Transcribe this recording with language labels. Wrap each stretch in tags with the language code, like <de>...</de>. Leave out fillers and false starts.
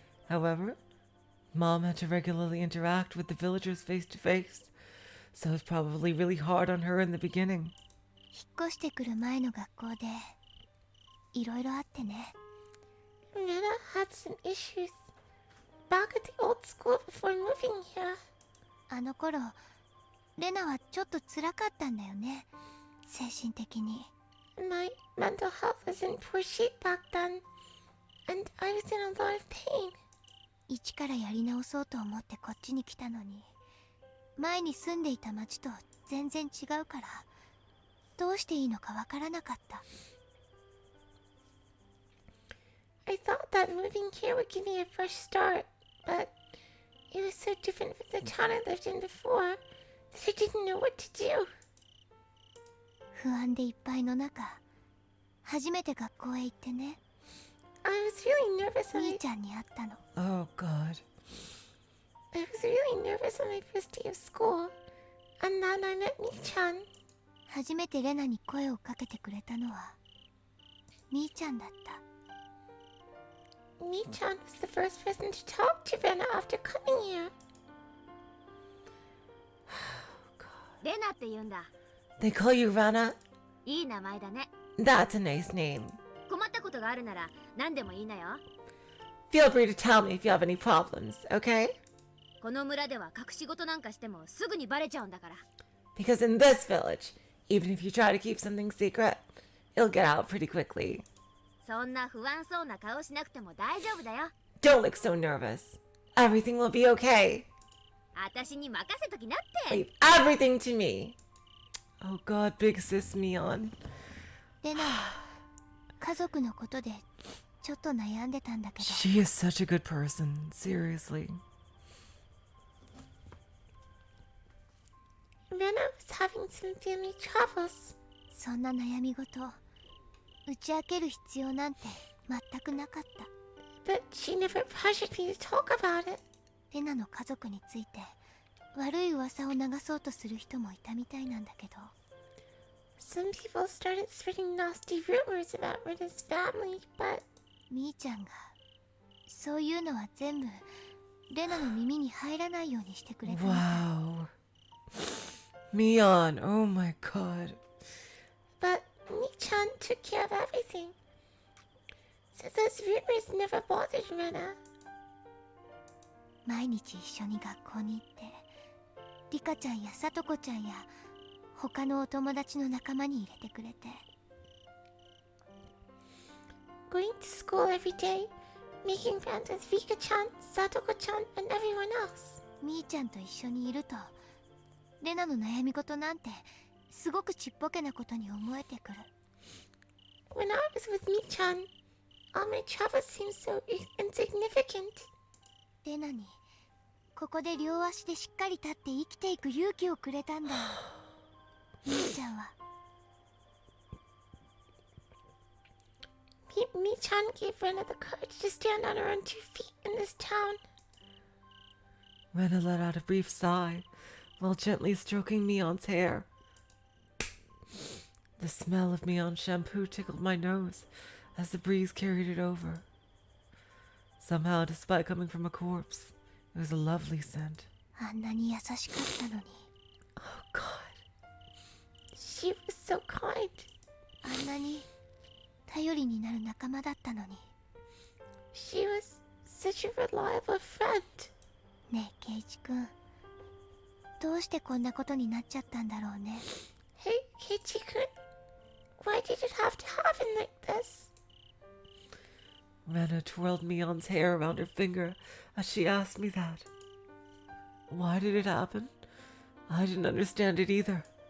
<en>However, Mom had to regularly interact with the villagers face to face, so it was probably really hard on her in the beginning.</en> <ja>引っ越してくる前の学校でいろいろあってね。</ja> <en>Rena had some issues back at the old school before moving here.</en> <ja>あの頃、レナはちょっと辛かったんだよね、精神的に。</ja> <en>My mental health was in poor shape back then, and I was in a lot of pain.</en> <ja>一からやり直そうと思ってこっちに来たのに、前に住んでいた町と全然違うから、どうしていいのかわからなかった。</ja> <en>I thought that moving here would give me a fresh start, but it was so different from the town I lived in before that I didn't know what to do.</en> <ja>不安でいっぱいの中、初めて学校へ行ってね。</ja> <en>I was really nervous on</en> <ja>み</ja> <en>my</en> <ja>ーちゃんに会ったの。</ja> <en>Oh, God. I was really nervous on my first day of school, and then I met Mi-chan.</en> <ja>初めてレナに声をかけてくれたのはみーちゃんだった。</ja> <en>Mi-chan was the first person to talk to Rena after coming here.</en> <ja>レナって言うんだ。</ja> <en>They call you Rena?</en> <ja>いい名前だね。</ja> <en>That's a nice name.</en> <ja>困ったことがあるなら何でもいいなよ。</ja> <en>Feel free to tell me if you have any problems, okay?</en> <ja>この村では隠し事なんかしてもすぐにバレちゃうんだから。</ja> <en>Because in this village, even if you try to keep something secret, it'll get out pretty quickly.</en> <ja>そんな不安そうな顔しなくても大丈夫だよ。</ja> <en>Don't look so nervous. Everything will be okay.</en> <ja>私に任せときなって。</ja> <en>Leave everything to me. Oh God, big sis Mion.</en> <ja>レナは家族のことでちょっと悩んでたんだけど、</ja> <en>She is such a good person, seriously. Rena was having some family troubles.</en> <ja>そんな悩み事打ち明ける必要なんて全くなかった。</ja> <en>But she never pressured me to talk about it.</en> <ja>レナの家族について悪い噂を流そうとする人もいたみたいなんだけど、</ja> <en>Some people started spreading nasty rumors about Rena's family, but</en> <ja>みーちゃんがそういうのは全部レナの耳に入らないようにしてくれたみたい。</ja> <en>Wow. Mion, oh my God. but Mi-chan took care of everything. So those rumors never bothered Rena.</en> <ja>毎日一緒に学校に行ってリカちゃんやさとこちゃんや他のお友達の仲間に入れてくれて、</ja> <en>Going to school every day, making friends with Rika-chan, Satoko-chan, and everyone else.</en> <ja>みーちゃんと一緒にいるとレナの悩み事なんてすごくちっぽけなことに思えてくる。</ja> <en>When I was with Mi-chan, all my troubles seemed so insignificant.</en> <ja>レナにここで両足でしっかり立って生きていく勇気をくれたんだよ。みーちゃんは</ja> <en>Mi-chan gave Rena the courage to stand on her own 2 feet in this town. Rena let out a brief sigh while gently stroking Mion's hair. The smell of Mion's shampoo tickled my nose as the breeze carried it over. Somehow, despite coming from a corpse, it was a lovely scent.</en> <ja>あんなに優しかったのに、</ja> <en>Oh God. She was so kind.</en> <ja>あんなに頼りになる仲間だったのに。</ja> <en>She was such a reliable friend.</en> <ja>ねえケイチくん、どうしてこんなことになっちゃったんだろうね。</ja> <en>Hey, Keiichi-kun, why did it have to happen like this? Rena twirled Mion's hair around her finger as she asked me that. Why did it happen? I didn't understand it either.</en>